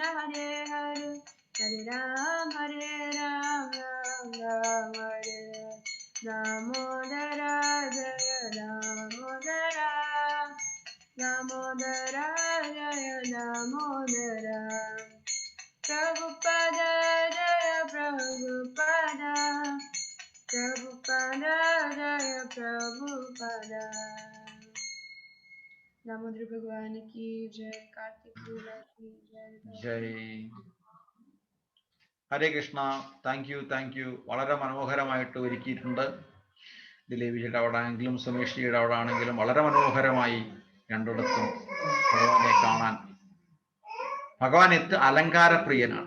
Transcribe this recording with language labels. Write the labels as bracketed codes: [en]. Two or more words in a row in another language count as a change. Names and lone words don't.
[sa] Hare Hare Hare Ram Ram Ram Hare Damodara Jaya Damodara Damodara Jaya Damodara Prabhupada Jaya Prabhupada Prabhupada Jaya Prabhupada [hi] दामोदर भगवान की जय कार्तिक पुरा की जय [ml] ജയ് ഹരേ കൃഷ്ണ. [en] thank you. [ml] വളരെ മനോഹരമായിട്ട് ഒരുക്കിയിട്ടുണ്ട്. ദിലീപിജിയുടെ അവിടെ ആണെങ്കിലും സുമേഷ് ജിയുടെ അവിടെ ആണെങ്കിലും വളരെ മനോഹരമായി രണ്ടിടത്തും ഭഗവാനെ കാണാൻ. ഭഗവാൻ അലങ്കാരപ്രിയനാണ്.